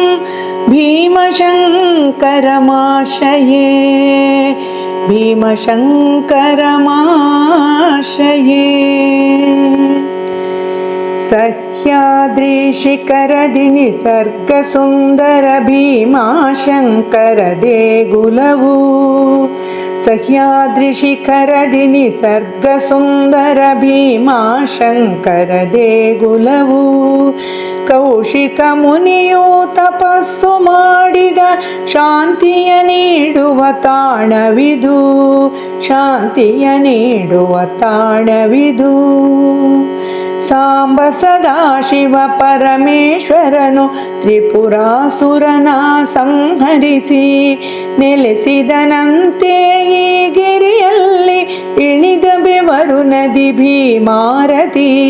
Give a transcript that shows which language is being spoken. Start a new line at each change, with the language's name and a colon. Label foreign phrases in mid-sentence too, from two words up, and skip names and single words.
Sanskrit: भीमशङ्करमाश्रये भीमशङ्करमाश्रये
Kannada: ಸಹ್ಯಾದ್ರಿಶಿಖರದಿನಿಸರ್ಗಸುಂದರ ಭೀಮಾಶಂಕರ ದೇಗುಲವು ಸಹ್ಯಾದ್ರಿಶಿಖರದಿನಿಸರ್ಗಸುಂದರ ಭೀಮಾಶಂಕರ देगुलवु ಕೌಶಿಕ ಮುನಿಯು ತಪಸ್ಸು ಮಾಡಿದ ಶಾಂತಿಯ ನೀಡುವ ತಾಣವಿದು ಶಾಂತಿಯ ನೀಡುವ ತಾಣವಿದು ಸಾಂಬ ಸದಾಶಿವ ಪರಮೇಶ್ವರನು ತ್ರಿಪುರಾಸುರನ ಸಂಹರಿಸಿ ನೆಲೆಸಿದನಂತೆ ಈ ಗಿರಿಯಲ್ಲಿ ಇಳಿದ ಬೆವರು ನದಿ ಭೀಮಾರತಿ